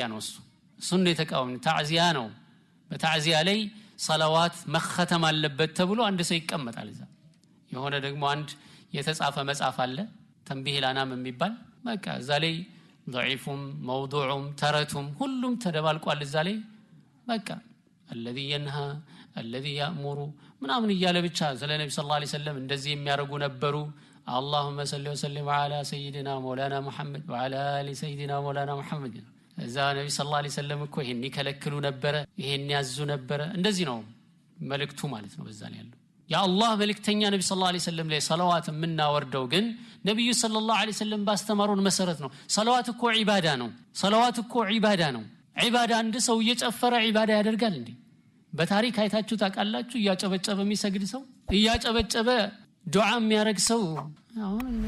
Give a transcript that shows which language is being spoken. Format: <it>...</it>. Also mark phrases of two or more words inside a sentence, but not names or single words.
<am>ነው እሱ ነው የተቃወመ ታዚያ ነው በታዚያ ላይ ሰላዋት መختም አለበት ተብሎ አንድ ሰው ይቀመጣል እዛ የሆነ ደግሞ አንድ የተጻፈ መጽሐፍ አለ ተንቢህ ላናም የሚባል በቃ እዛ ላይ ضعيفም موضوعም ተረቱም ሁሉም ተደባልቋል እዛ ላይ በቃ</am> <ar>الذي ينهى الذي يأمر</ar> <am>ምናምን ይያለ ብቻ ስለ ነብዩ</am> <ar>صلى الله عليه وسلم</ar> <am>እንደዚህ የሚያረጉ ነበሩ</am> <ar>اللهم صل وسلم على سيدنا مولانا محمد وعلى ال سيدنا مولانا محمد</ar> <am>እዛ ነብዩ</am> <ar>صلى الله عليه وسلم</ar> <am>እኮ ይሄን ይከለክሉ ነበር ይሄን ያዙ ነበር እንደዚህ ነው መልእክቱ ማለት ነው በዛ ላይ ያለው የአላህ መልእክተኛ ነብዩ</am> <ar>صلى الله عليه وسلم</ar> <am>ላይ ሰላዋት ምናወርደው ግን ነብዩ</am> <ar>صلى الله عليه وسلم</ar> <am>ባስተማሩን መሰረት ነው ሰላዋት እኮ ዒባዳ ነው ዒባዳ አንድ ሰው እየጨፈረ ዒባዳ ያደርጋል እንዴ በታሪክ አይታችሁ ታውቃላችሁ እያጨበጨበ የሚሰግድ ሰው እያጨበጨበ ዱዓ የሚያረግ ሰው አሁን</am>